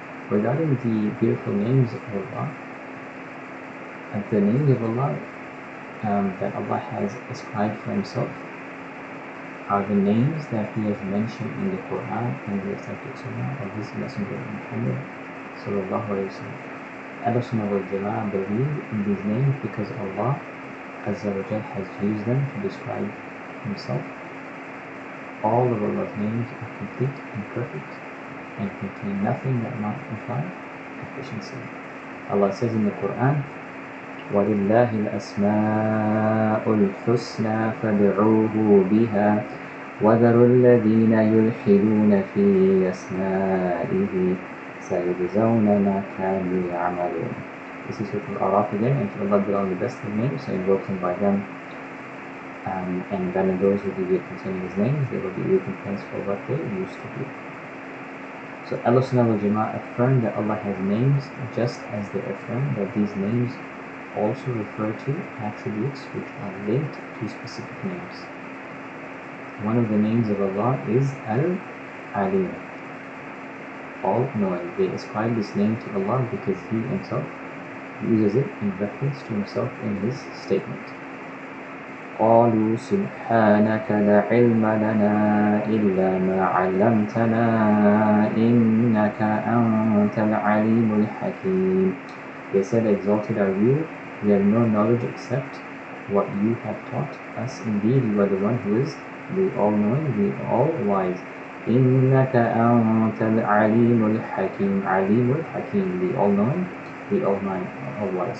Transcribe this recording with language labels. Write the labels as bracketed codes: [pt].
[en] Regarding the beautiful names of Allah, the names of Allah that Allah has ascribed for Himself are the names that He has mentioned in the Quran and the authentic Sunnah of His Messenger Muhammad sallallahu alaihi wasallam. Al-Sunnah wal Jama'ah believe in these names because Allah Azza wa Jal has used them to describe Himself. All of Allah's names are complete and perfect and contain nothing that might imply deficiency. [ar] Allah says in the Quran, وَلِلَّهِ الْأَسْمَاءُ الْحُسْنَى فَادْعُوهُ بِهَا وَذَرُوا الَّذِينَ يُلْحِدُونَ فِي أَسْمَائِهِ سَيُجْزَوْنَ مَا كَانُوا يَعْمَلُونَ. [en] This is Surah Al-Araf again, and to Allah belong the best of names, so invoke Him by them, and then those who deviate concerning His names, they will be recompensed for what they used to do. So Ahlus Sunnah wal Jama'ah affirm that Allah has names, just as they affirm that these names also refer to attributes which are linked to specific names. One of the names of Allah is Al-Alim, all-knowing. They ascribe this name to Allah because He Himself uses it in reference to Himself in His statement. [ar] قالوا سبحانك لا علم لنا إلا ما علمتنا إنك أنت العليم الحكيم. [en] They said, exalted are you, we have no knowledge except what you have taught us. Indeed, you are the one who is the all-knowing, the all-wise. [ar] إنك أنت العليم الحكيم. عليم الحكيم, [en] the all-knowing, the all-wise.